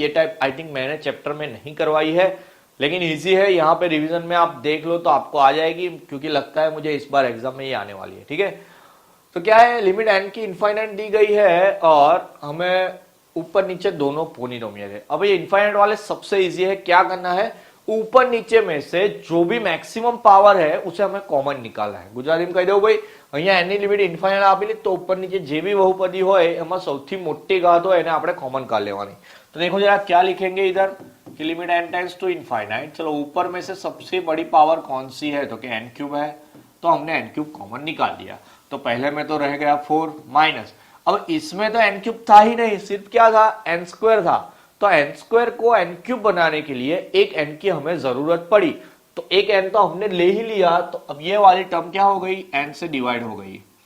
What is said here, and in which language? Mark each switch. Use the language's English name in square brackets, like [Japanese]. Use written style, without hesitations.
[Hindi] ये type I think मैंने chapter में नहीं करवाई है, लेकिन इजी है, यहाँ पे रिवीजन में आप देख लो तो आपको आ जाएगी, क्योंकि लगता है मुझे इस बार एग्जाम में ये आने वाली है, ठीक है। तो क्या है, लिमिट n की इनफाइनाइट दी गई है और हमें ऊपर नीचे दोनों पोलिनोमियल है। अब ये इनफाइनाइट वाले सबसे इजी है, क्या करना है, ऊपर नीचे में से जो भी मैक्सिमम पावर है उसे हमें कॉमन निकालना है। गुजराती में कही दो भाई, [Gujarati] અહીંયા એની લિમિટ ઇન્ફાઇનાઇટ આપેલી, તો ઉપર નીચે જે भी बहुपदी હોય એમાં સૌથી મોટી ઘાત હોય એને આપણે કોમન કાઢ લેવાની। [Hindi] तो देखो जरा क्या लिखेंगे इधर कि limit n tends to infinite. चलो ऊपर में से सबसे बड़ी पावर कौन सी है, तो कि n³ है, तो हमने n³ कॉमन निकाल दिया, तो पहले में तो रह गया 4 माइनस, अब इसमें तो n³ था ही नहीं, सिर्फ क्या था, n² था, तो n² को n³ बनाने के लिए एक n की हमें जरूरत पड़ी, तो एक n तो हमने ले ही लिया, तो अब ये वाली टर्म क्या हो गई, n से डिवाइड हो गई,